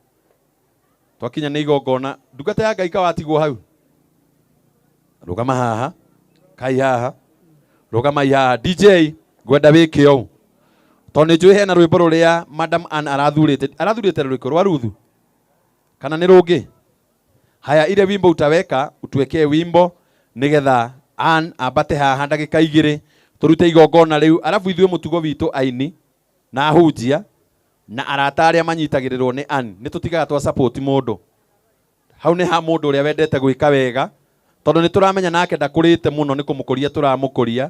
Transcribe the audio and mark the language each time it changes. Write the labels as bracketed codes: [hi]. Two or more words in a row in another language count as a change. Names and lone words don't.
[ki] twakinya ni igongona ndungata ya Ngai kawatigwo hau rugama haha kai haha rugama haha DJ gwenda wike o tondu njui hena rwimbo ruria Madam Ann arathurite rwiko rwa ruthu kana ni rungi [sw] Haya, ile wimbo utaweka, utuwekee wimbo [ki] nigetha Ann ambate haha ndagika 2 turute igongona riu, arafu ithuĩ mũtugo witũ aini na hunjia na arata arĩa manyitagĩrĩrwo nĩ Ann nĩ tũtigaga twa support mũndũ. Hau nĩ ha mũndũ ũrĩa wendete gwĩka wega, tondũ nĩ tũramenya nake ndakũrĩte mũno nĩ kũmũkũria tũramũkũria.